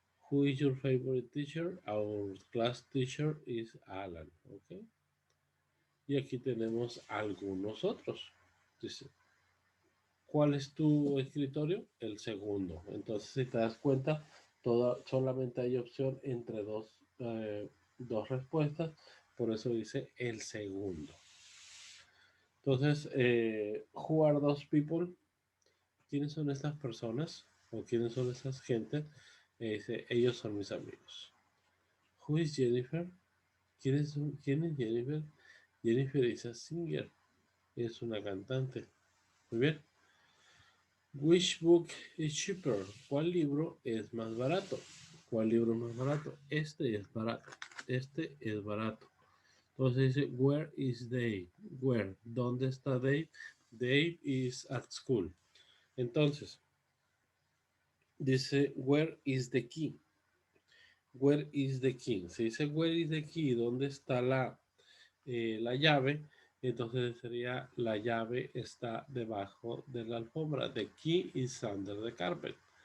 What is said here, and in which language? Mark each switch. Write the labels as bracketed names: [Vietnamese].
[English] Who is your favorite teacher? Our class teacher is Alan. [Spanish] ¿Ok? Y aquí tenemos algunos otros. Dice, ¿cuál es tu escritorio? El segundo. Entonces, si te das cuenta, solamente hay opción entre dos respuestas. Por eso dice el segundo. Entonces, [English] who are those people? [Spanish] ¿Quiénes son estas personas? ¿O quiénes son esas gentes? Dice, ellos son mis amigos. [English] Who is Jennifer? [Spanish] ¿Quién es Jennifer? [English] Jennifer is a singer. [Spanish] Es una cantante. Muy bien. [English] Which book is cheaper? [Spanish] ¿Cuál libro es más barato? ¿Cuál libro es más barato? Este es barato. Este es barato. Entonces dice, [English] where is Dave? Where? [Spanish] ¿Dónde está Dave? [English] Dave is at school. [Spanish] Entonces, dice, [English] where is the key? Where is the key? [Spanish] Se dice, [English] where is the key? [Spanish] ¿Dónde está la llave? Entonces sería, la llave está debajo de la alfombra. [English] The key is under the carpet.